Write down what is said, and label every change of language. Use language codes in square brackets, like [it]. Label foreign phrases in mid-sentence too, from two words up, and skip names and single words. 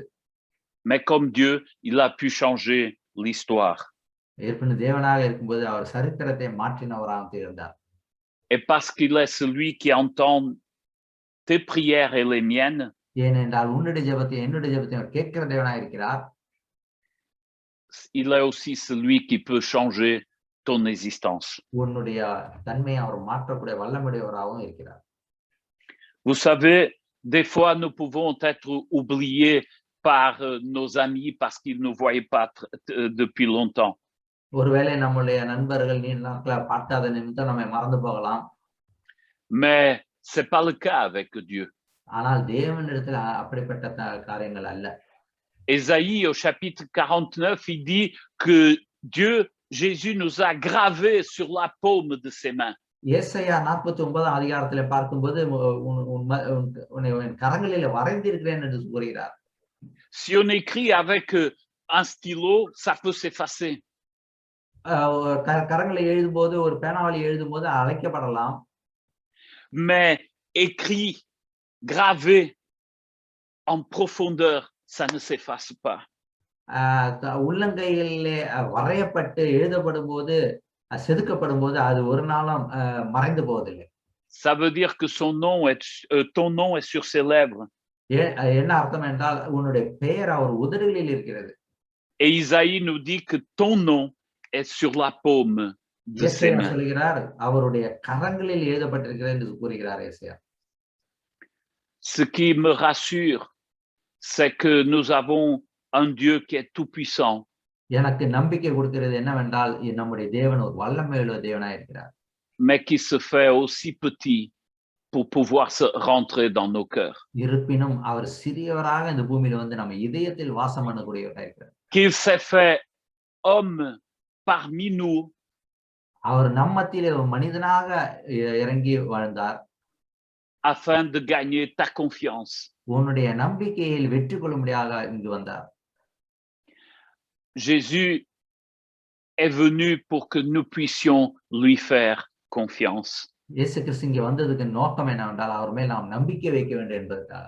[fr] Mais comme Dieu, il a pu changer l'histoire. [ta] இருப்பினும் தேவனாக இருக்கும்போது அவர் சரித்திரத்தை மாற்றினவராக திகழ்ந்தார். [fr] Et parce qu'il est celui qui entend tes prières et les miennes, [ta] ஏனென்றால் உன்னுடைய ஜெபத்தை என்னுடைய ஜெபத்தை அவர் கேட்கிற தேவனாக இருக்கிறார். [fr] il est aussi celui qui peut changer ton existence. [ta] உன்னுடைய தன்மையை அவர் மாற்றக்கூடிய வல்லமையுடையவராகவும் இருக்கிறார். [fr] Vous savez, des fois nous pouvons être oubliés par nos amis parce qu'ils ne nous voyaient pas depuis longtemps. [ta] ஒருவேளை நம்முடைய நண்பர்கள் நீண்ட நாட்களா பார்க்காத நிமித்தம் நம்மை மறந்து போகலாம். [fr] Mais c'est pas le cas avec Dieu. [ta] ஆனால் தேவனிடத்தில் அப்படிப்பட்ட காரியங்கள் அல்ல. [fr] Ésaïe au chapitre 49, il dit que Dieu, Jésus nous a gravés sur la paume de ses mains. [ta] ஏசாயா 49 அதிகாரத்திலே பார்க்கும்போது உன் கரங்களிலே வரைந்திருக்கிறேன் என்று கூறுகிறார். [fr] Si on écrit avec un stylo, ça peut s'effacer. [ta] கரங்களை எழுதும்போது ஒரு பேனாவில் எழுதும்போது அழைக்கப்படலாம். [fr] Mais écrit, gravé en profondeur, ça ne s'efface pas. [ta] உள்ளங்கைகளிலே வரையப்பட்டு எழுதப்படும் போது செதுக்கப்படும் போது அது ஒரு நாளும் மறைந்து போவதில்லை. [fr] Ça veut dire que ton nom est sur ses lèvres. [ta] என்ன அர்த்தம் என்றால் உன்னுடைய பெயர் அவர் உதடுகளில் இருக்கிறது. [fr] Et Isaïe nous dit que ton nom est sur la paume de ses mains. [ta] சொல்கிறார் அவருடைய கரங்களில் எழுதப்பட்டிருக்கிறது என்று கூறுகிறார் ஏசாயா. [fr] Ce qui me rassure, c'est que nous avons un Dieu qui est tout puissant. [ta] எனக்கு நம்பிக்கை கொடுக்கிறது என்னவென்றால் நம்முடைய தேவன் ஒரு வல்லமையுள்ள தேவனாய் இருக்கிறார். [fr] Mais qui se fait aussi petit pour pouvoir se rentrer dans nos cœurs. [ta] இருப்பினும் அவர் சிறியவராக இந்த பூமியில வந்து நம்ம இதயத்தில் வாசம் பண்ணக்கூடியவராய் இருக்கிறார். [fr] Qu'il s'est fait homme parmi nous. [ta] அவர் நம்மத்திலே ஒரு மனிதனாக இறங்கி வாழ்ந்தார். [fr] Afin de gagner ta confiance. [ta] உன்னுடைய நம்பிக்கையில் வெற்றி கொள்ளும்படியாக இங்கு வந்தார். [fr] Jésus est venu pour que nous puissions lui faire confiance. [ta] இயேசு கிறிஸ்து இங்கே வந்ததுக்கு நோக்கம் என்னவென்றால் அவர் மேல் நாம் நம்பிக்கை வைக்க வேண்டும் என்பதற்காக.